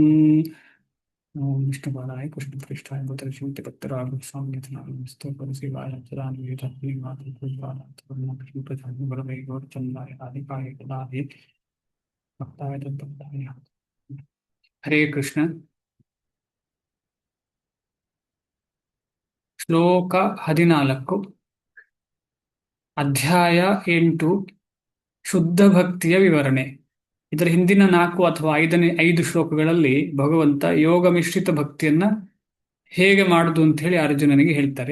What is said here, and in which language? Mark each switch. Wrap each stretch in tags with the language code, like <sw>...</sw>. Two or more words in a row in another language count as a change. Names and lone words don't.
<sa>ओम विष्णुपादाय कृष्णप्रेष्ठाय भूतलक्ष्मीपतिपत्राय स्वामिनाथनाय परशिवाय कृष्णप्रसाद वरदे गौरचंद्राय आदिकाय कदाधि भक्ताय तद्भक्ताय। हरे कृष्ण।</sa> <kn>ಶ್ಲೋಕ 14 ಅಧ್ಯಾಯ 8 ಶುದ್ಧ ಭಕ್ತಿಯ ವಿವರಣೆ. ಇದರ ಹಿಂದಿನ 4 ಅಥವಾ 5 ಶ್ಲೋಕಗಳಲ್ಲಿ ಭಗವಂತ ಯೋಗ ಮಿಶ್ರಿತ ಭಕ್ತಿಯನ್ನ ಹೇಗೆ ಮಾಡುದು ಅಂತ ಹೇಳಿ ಅರ್ಜುನನಿಗೆ ಹೇಳ್ತಾರೆ.</kn>